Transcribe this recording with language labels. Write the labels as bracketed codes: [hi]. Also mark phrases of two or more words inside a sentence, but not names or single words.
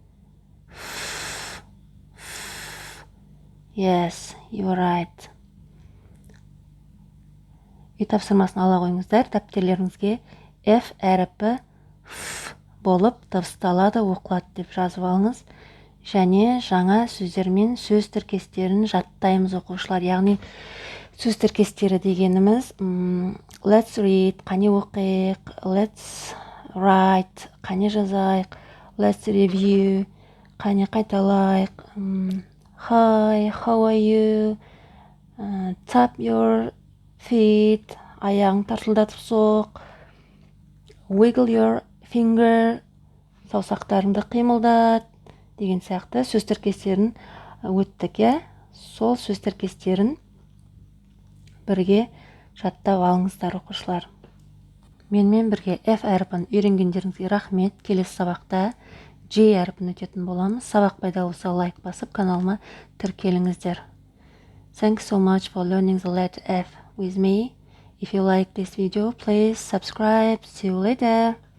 [en] Yes, you're right. [kk] Үй тапсырмасын ала қойыңыздар, дәптерлеріңізге F әріпі F болып дыбысталады, оқылады деп жазып алыңыз. Және жаңа сөздермен сөз тіркестерін жаттаймыз оқушылар. Яғни сөз тіркестері дегеніміз [en] let's read, [kk] қане оқиық, [en] let's write, [kk] қане жазайық, [en] let's review, [kk] қане қайталайық, [en] hi, how are you, tap your feet, [kk] аяғың тартылдатып соқ, [en] wiggle your finger, [kk] саусақтарыңды қимылдат, деген сияқты сөз тіркестерін өттік, сол сөз тіркестерін бірге жаттап алыңыздар оқушылар. Менімен бірге F әріпін үйренгендеріңізге рахмет. Келесі сабақта J әріпін өтетін боламыз. Сабақ пайдалы болса лайк басып, каналыма тіркеліңіздер. [en] Thanks so much for learning the letter F with me. If you like this video, please subscribe. See you later.